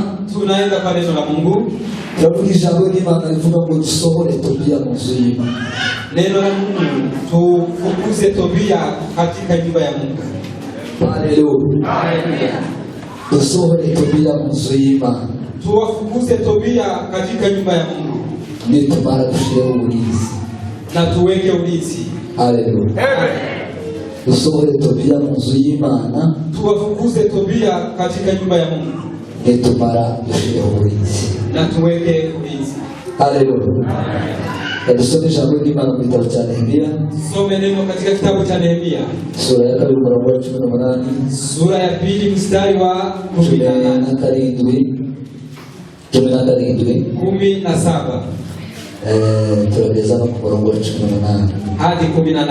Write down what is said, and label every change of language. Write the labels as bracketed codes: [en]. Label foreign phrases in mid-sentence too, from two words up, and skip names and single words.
[sw] tunaenda kwa neno la Mungu. [rw] Tunakuvuga ijambo ry'Imana rivuga ngo dusohore Tobiya mu nzu y'Imana. [sw] Neno la Mungu, tufukuze Tobiya katika nyumba ya Mungu. Haleluya. [rw] Dusohore Tobiya mu nzu y'Imana. [sw] Tuwafukuze Tobiya katika nyumba ya Mungu. [rw] Nitumara dushireho uburinzi. [sw] Na tuweke ulinzi. Haleluya. [rw] Dusohore Tobiya mu nzu y'Imana. [sw] Tuwafukuze Tobiya katika nyumba ya Mungu. [rw] Nitumara dushireho uburinzi. [sw] Na tuweke ulinzi. Haleluya. [rw] Dusome ijambo ry'Imana mu gitabo cya Nehemiya. [sw] Some neno katika kitabu cha Nehemiya. [rw] Sura ya 2 umurongo wa 18. [sw] Sura ya 2 mstari wa 17. [rw] Turageza no ku murongo wa 18 [sw] hadi 18.